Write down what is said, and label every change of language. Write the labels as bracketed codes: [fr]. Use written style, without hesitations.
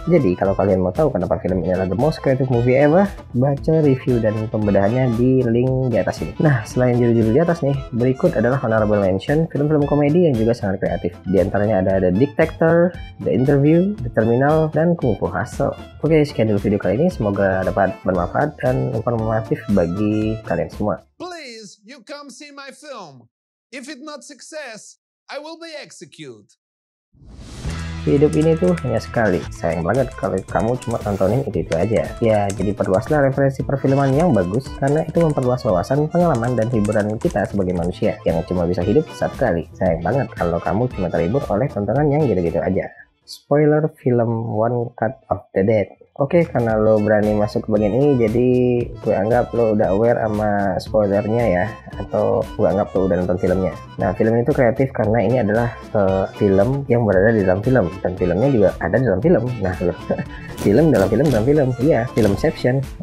[id] Jadi kalau kalian mau tahu kenapa film ini adalah [en] the most creative movie ever, [id] baca review dan pembedahannya di link di atas ini. Nah, selain judul-judul di atas nih, berikut adalah honorable mention film-film komedi yang juga sangat kreatif. Di antaranya ada The Dictator, The Interview, The Terminal, dan Kung Fu Hustle. Oke, sekian dulu video kali ini. Semoga dapat bermanfaat dan informatif bagi kalian semua. [en] Please, you come see my film. If it not success, I will be executed. [id] Hidup ini tuh hanya sekali. Sayang banget kalau kamu cuma tontonin itu aja. Ya, jadi perluaslah referensi perfilman yang bagus, karena itu memperluas wawasan, pengalaman, dan hiburan kita sebagai manusia yang cuma bisa hidup satu kali. Sayang banget kalau kamu cuma terhibur oleh tontonan yang gitu-gitu aja. Spoiler film One Cut of the Dead. Oke, karena lo berani masuk ke bagian ini, jadi gue anggap lo udah aware sama spoilernya ya, atau gue anggap lo udah nonton filmnya. Nah, film itu kreatif karena ini adalah film yang berada di dalam film, dan filmnya juga ada di dalam film. Nah, film dalam film, iya, filmception.